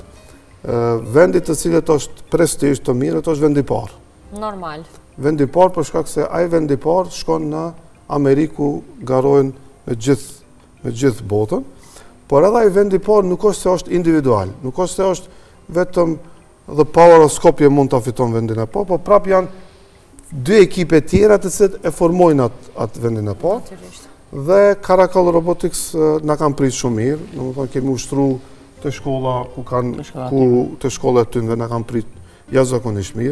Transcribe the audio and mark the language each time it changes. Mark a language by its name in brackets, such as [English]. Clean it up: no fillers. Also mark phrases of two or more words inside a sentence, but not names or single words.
[Albanian] Vendit të cilët është prestigjë të mirë, është vendi i parë. Normal. Vendi i parë për shkak se ai vendi i parë shkon në Ameriku, garojnë me gjithë botën, por edhe ai vendi i parë nuk është se është individual, nuk është se është vetëm the power of Skopje mund ta fiton vendin e parë, por prap janë dy ekipe tjera të cilët e formojnë atë vendin e parë. Dhe Karakall Robotics na kanë pritur shumë mirë, domethënë kemi ushtruar të shkolla të shkolla të tyre na kanë pritur jashtëzakonisht mirë.